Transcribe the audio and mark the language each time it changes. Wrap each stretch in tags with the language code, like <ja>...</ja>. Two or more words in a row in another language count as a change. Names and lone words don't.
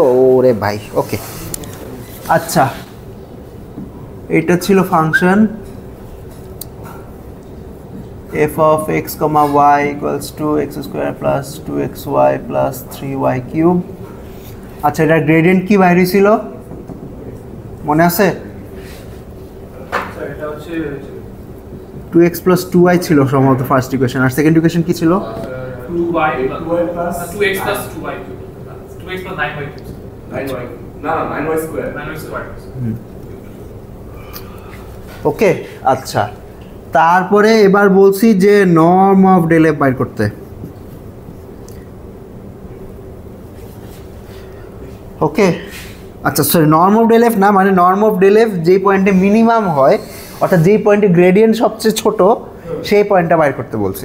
<bn>ওরে ভাই, ওকে। আচ্ছা, এটা ছিল ফাংশন</bn> <en>f of x,</en> <bn>y = x² + 2xy + 3y কিউব। আচ্ছা, এটা গ্রেডিয়েন্ট কি বাইরে ছিল মনে আছে? স্যার এটা হচ্ছে 2x + 2y ছিল সম্ভবত</bn> <en>first equation,</en> <bn>আর</bn> <en>second equation</en> <bn>কি ছিল?</bn> <en>2y plus 2x plus 2y cube 2x plus 9y cube</en> <bn>9y না 9y স্কয়ার</bn> <en>9y square</en> <bn>ওকে, আচ্ছা, তারপরে এবার বলছি যে</bn> <en>norm of del f</en> <bn>বাইর করতে। ওকে আচ্ছা সরি</bn> <en>norm of del f</en> <bn>না, মানে</bn> <en>norm of del f</en> <bn>যেই পয়েন্টে মিনিমাম হয় অর্থাৎ যেই পয়েন্টে গ্রেডিয়েন্ট সবচেয়ে ছোট সেই পয়েন্টটা বাইর করতে বলছি।</bn>